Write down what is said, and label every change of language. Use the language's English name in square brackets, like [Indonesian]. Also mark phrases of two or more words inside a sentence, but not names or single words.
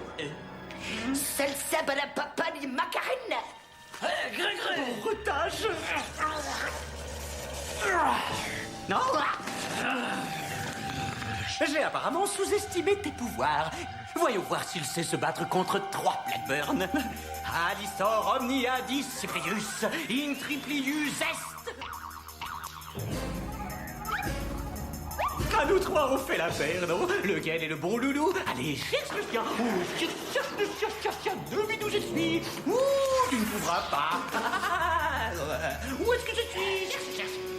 [French] Salsa balapapani macarena. Retâche. Non? J'ai apparemment sous-estimé tes pouvoirs. Voyons voir s'il sait se battre contre 3 Blackburn. [Latin] Alisor omnia disciplius, in triplius est. [French] À nous 3, on fait la paire, non? Lequel est le bon loulou? Allez, cherche le chien. Ouh, cherche, devine où je suis. Ouh, tu ne trouveras pas. Où est-ce que je suis? Cherche.